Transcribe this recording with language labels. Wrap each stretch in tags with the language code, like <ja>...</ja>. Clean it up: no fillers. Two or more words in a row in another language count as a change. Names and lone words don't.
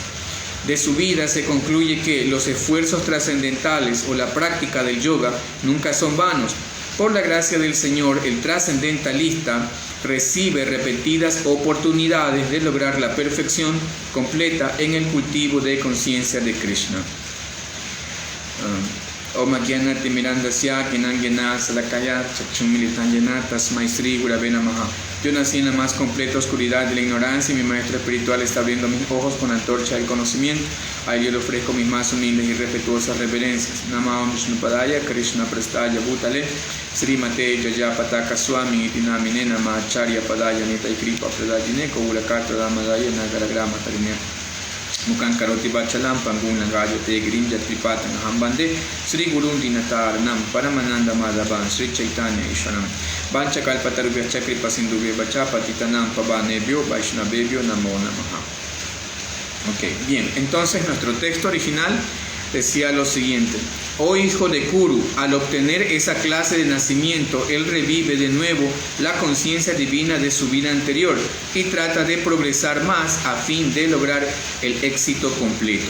<es>De su vida se concluye que los esfuerzos trascendentales o la práctica del yoga nunca son vanos, Por la gracia del Señor, el trascendentalista recibe repetidas oportunidades de lograr la perfección completa en el cultivo de conciencia de Krishna.</es> <sa>Om Agyanati Mirandasya Kinangena Salakaya Chakchumilitanjana Tasmai Sri Gurave Namaha.</sa> <es>Yo nací en la más completa oscuridad de la ignorancia y mi maestro espiritual está abriendo mis ojos con la antorcha del conocimiento. A él yo le ofrezco mis más humildes y respetuosas reverencias.</es> <sa>Namah Vishnupadaya Krishna Prestaya Bhutale Srimate Jayapataka Swami Itinamine Namah Acharya Padaya Nitai Kripa Pradajine Kaulakatra Damadaya Nagaragrama Tarine Mukan Karoti Bachalam Pangun Langayo Te Girinja Tripatan Hambande Sri Gurun Dinatar Nam Paramananda Madhavan Sri Chaitanya Isharam Bancha Kalpatarubhya Chakripa Sindhubhya Bachapa Titanam Pavanebhyo Vaishnavebhyo Namo Namaha.</sa> <es>Ok, bien, entonces nuestro texto original decía lo siguiente: oh hijo de Kuru, al obtener esa clase de nacimiento, él revive de nuevo la conciencia divina de su vida anterior y trata de progresar más a fin de lograr el éxito completo.</es>